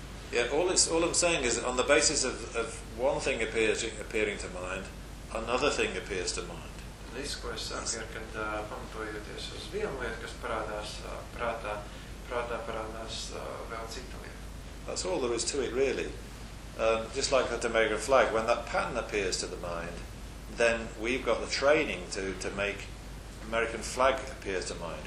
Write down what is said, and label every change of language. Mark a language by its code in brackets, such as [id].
[en] Yeah, all I'm saying is on the basis of one thing appearing to mind, another thing appears to mind. [lv] Tas, ko es saku, ir, kad pamatojoties uz vienu lietu, kas parādās prātā, prātā parādās vēl cita lieta. [en] That's all there is to it, really. Just like the Tamegra flag, when that pattern appears to the mind, then we've got the training to make American flag appears to mind.